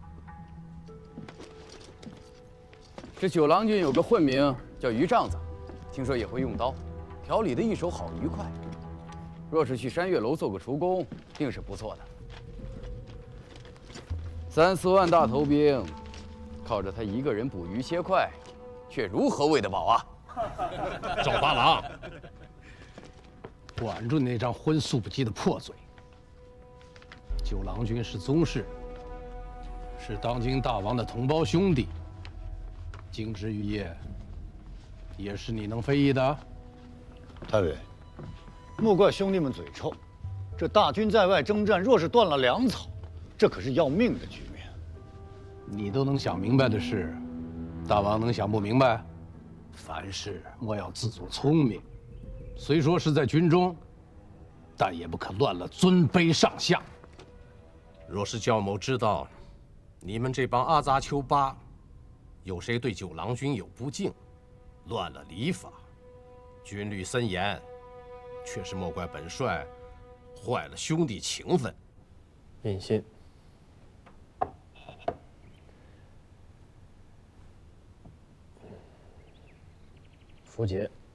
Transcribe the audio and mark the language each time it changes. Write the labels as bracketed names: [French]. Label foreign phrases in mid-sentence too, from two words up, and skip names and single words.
[Chinese] 這九郎君有個混名叫於帳子，聽說也會用刀，調理的一手好愉快。若是去山月樓做個廚工，定是不錯的。3、4萬大頭兵，靠着他一個人捕魚切塊，卻如何餵得飽啊？趙八郎，管住那張荤素不忌的破嘴！九郎君是宗室，是當今大王的同胞兄弟。京師玉業，也是你能非議的。太尉，莫怪兄弟們嘴臭，這大軍在外征戰，若是斷了糧草，這可是要命的局面。你都能想明白的事，大王能想不明白？凡事莫要自作聰明，雖說是在軍中，但也不可亂了尊卑上下。若是教某知道，你們這幫阿雜丘八，有誰對九郎君有不敬，亂了禮法，軍律森嚴，卻是莫怪本帥壞了兄弟情分。引信。符節。